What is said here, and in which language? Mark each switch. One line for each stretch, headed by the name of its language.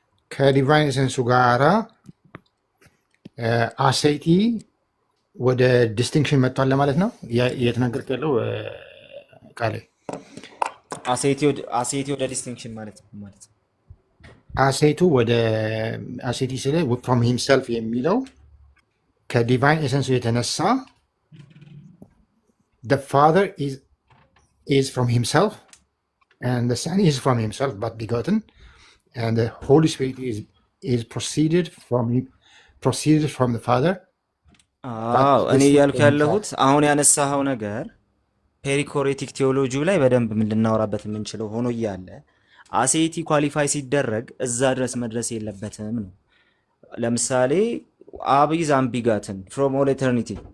Amharic: ከዲቫይን ኤሰንሱ ጋራ አሴቲ ወደ ዲስቲንክሽን መጥቷል ለማለት ነው እየተናገርክ ያለው ቃሌ። አሴቲ ወደ ዲስቲንክሽን ማለት ነው። አሴቱ ወደ አሴቲ ስለ ፍሮም ሂምሰልፍ የሚለው ከዲቫይን ኤሰንሱ የተነሳ
English: the father is from himself and the son is from himself but begotten and the Holy Spirit is proceeded from the father.
Amharic: እኔ እያልኩ ያለሁት አሁን ያነሳኸው ነገር ፔሪኮሬቲክ ቴዎሎጂው ላይ በደንብ ልናወራበት የምንችለው ሆኖ እያለ አሴቲ ኳሊፋይ ሲደረግ እዛ ድረስ መድረስ የለበትም ነው። ለምሳሌ አብ
English: ኢዝ አንቢጋትን ፍሮም ኦል ኤተርኒቲ፣